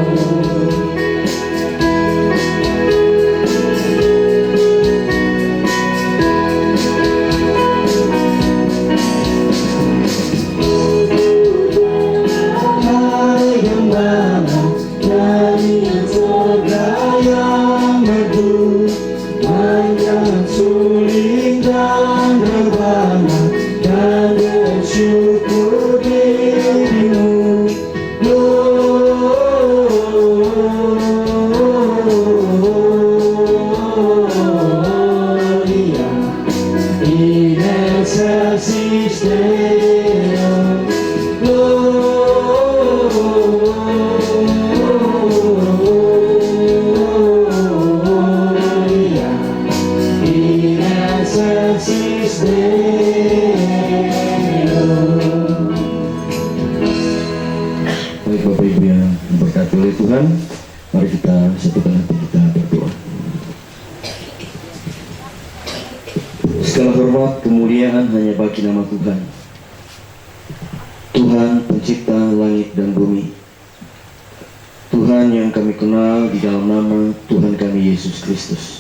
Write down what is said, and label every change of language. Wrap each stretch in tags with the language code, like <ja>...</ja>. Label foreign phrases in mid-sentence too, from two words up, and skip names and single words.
<id>Hai Gembala dari surga yang merdu, panjang suling dan rebana, dan bersyukur dirimu.</id> <la>Gloria in excelsis Deo. Gloria in excelsis Deo.</la> <id>Baik Bapak Ibu yang diberkati oleh Tuhan, mari kita satukan hati kita berdoa. Segala hormat kemuliaan hanya bagi nama Tuhan, Tuhan pencipta langit dan bumi, Tuhan yang kami kenal di dalam nama Tuhan kami Yesus Kristus.</id>